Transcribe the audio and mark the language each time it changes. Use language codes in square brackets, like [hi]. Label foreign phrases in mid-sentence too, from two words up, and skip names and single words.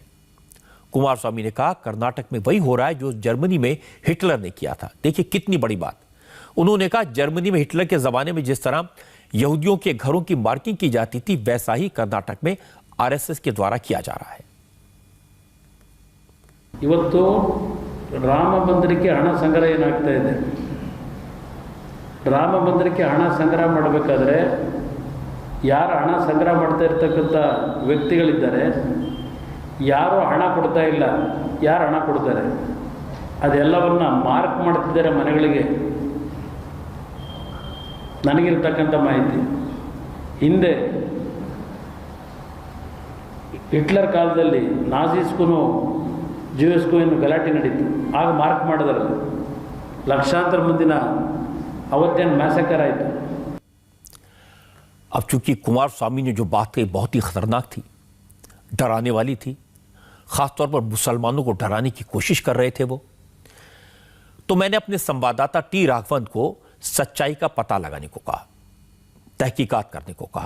[hi] कुमारस्वामी ने कहा, कर्नाटक में वही हो रहा है जो जर्मनी में हिटलर ने किया था। देखिए कितनी बड़ी बात। उन्होंने कहा, जर्मनी में हिटलर के जमाने में जिस तरह यहूदियों के घरों की मार्किंग की जाती थी, वैसा ही कर्नाटक में आरएसएस के द्वारा किया जा रहा है। [kn] ಇವತ್ತು ರಾಮ ಮಂದಿರಕ್ಕೆ ಹಣ ಸಂಗ್ರಹ ಏನಾಗ್ತಾ ಇದೆ, ರಾಮ ಮಂದಿರಕ್ಕೆ ಹಣ ಸಂಗ್ರಹ ಮಾಡಬೇಕಾದ್ರೆ ಯಾರು ಹಣ ಸಂಗ್ರಹ ಮಾಡ್ತಾ ಇರ್ತಕ್ಕಂಥ ವ್ಯಕ್ತಿಗಳಿದ್ದಾರೆ, ಯಾರು ಹಣ ಕೊಡ್ತಾ ಇಲ್ಲ, ಯಾರು ಹಣ ಕೊಡ್ತಾರೆ ಅದೆಲ್ಲವನ್ನ ಮಾರ್ಕ್ ಮಾಡ್ತಿದ್ದಾರೆ ಮನೆಗಳಿಗೆ. ನನಗಿರ್ತಕ್ಕಂಥ ಮಾಹಿತಿ, ಹಿಂದೆ ಹಿಟ್ಲರ್ ಕಾಲದಲ್ಲಿ ನಾಜಿಸ್ಗೂ ಜ್ಯೂಸ್ಗೂ ಏನು ಗಲಾಟೆ ನಡೀತು, ಆಗ ಮಾರ್ಕ್ ಮಾಡಿದ್ರಲ್ಲ, ಲಕ್ಷಾಂತರ ಮಂದಿನ ಅವತ್ತೇನು ಮ್ಯಾಸಕರ್ ಆಯಿತು. [hi] अब चूंकि कुमार स्वामी ने जो बात कही बहुत ही खतरनाक थी, डराने वाली थी, खासतौर पर मुसलमानों को डराने की कोशिश कर रहे थे वो, तो मैंने अपने संवाददाता टी राघवन को सच्चाई का पता लगाने को कहा, तहकीकात करने को कहा।